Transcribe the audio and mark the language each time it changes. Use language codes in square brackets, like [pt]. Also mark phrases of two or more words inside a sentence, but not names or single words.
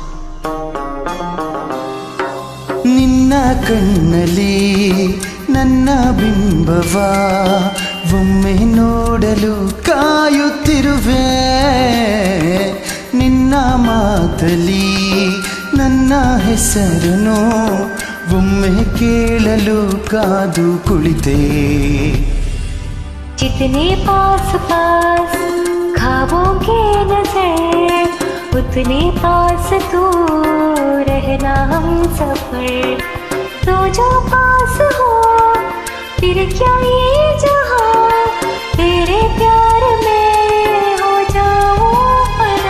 [kn] ನಿನ್ನ ಕಣ್ಣಲ್ಲಿ ನನ್ನ ಬಿಂಬವ ಒಮ್ಮೆ ನೋಡಲು ಕಾಯುತ್ತಿರುವೆ. ನಿನ್ನ ಮಾತಲ್ಲಿ ನನ್ನ ಹೆಸರನ್ನು ಒಮ್ಮೆ ಕೇಳಲು ಕಾದು ಕುಳಿತೆ. [hi] जितने पास पास ख्वाबों के नजर, उतने पास तू रहना हम सफर. तो जो पास हो फिर क्या ये जहां, तेरे प्यार में हो जाऊं फना.